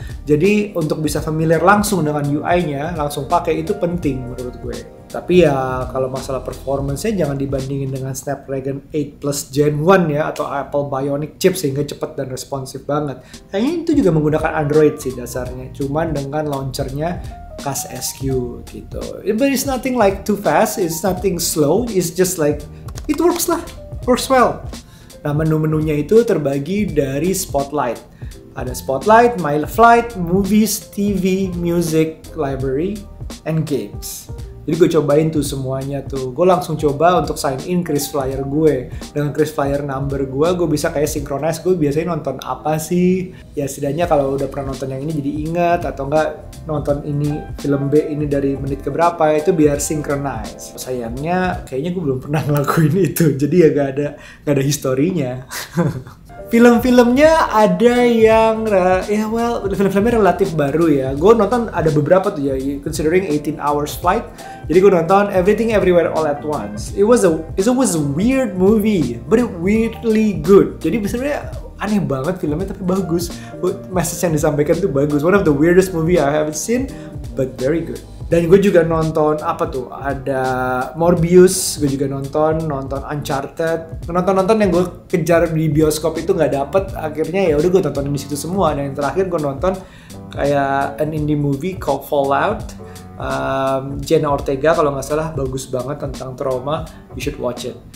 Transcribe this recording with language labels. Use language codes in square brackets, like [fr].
[id] Jadi untuk bisa familiar langsung dengan UI-nya, langsung pakai itu penting menurut gue. Tapi ya kalau masalah performance-nya jangan dibandingin dengan Snapdragon 8 Plus Gen 1 ya, atau Apple Bionic chip sehingga cepat dan responsif banget. Kayaknya itu juga menggunakan Android sih dasarnya, cuman dengan launchernya Kas SQ gitu. [en] But it's nothing like too fast, it's nothing slow, it's just like it works lah, works well. [id] Nah, menu-menunya itu terbagi dari Spotlight. Ada Spotlight, My Flight, Movies, TV, Music, Library, and Games. Jadi gue cobain tuh semuanya tuh. Gue langsung coba untuk sign in KrisFlyer gue. Dengan KrisFlyer number gue bisa kayak synchronize gue biasanya nonton apa sih. Ya setidaknya kalau udah pernah nonton yang ini jadi ingat, atau enggak nonton ini film B ini dari menit keberapa, itu biar synchronize. Sayangnya kayaknya gue belum pernah ngelakuin itu. Jadi ya gak ada historinya. Film-filmnya ada yang, film-filmnya relatif baru ya. Gue nonton ada beberapa tuh ya, [en] considering 18 hours flight. [id] Jadi gue nonton Everything Everywhere All at Once. [en] It was a weird movie, but it weirdly good. [id] Jadi sebenarnya aneh banget filmnya tapi bagus. Message yang disampaikan tuh bagus. [en] One of the weirdest movie I haven't seen, but very good. [id] Dan gue juga nonton ada Morbius, gue juga nonton Uncharted, nonton yang gue kejar di bioskop itu nggak dapet, akhirnya ya udah gue tontonin di situ semua. Dan yang terakhir gue nonton kayak [en] an indie movie called Fallout, [id] Jenna Ortega kalau nggak salah, bagus banget tentang trauma, [en] you should watch it.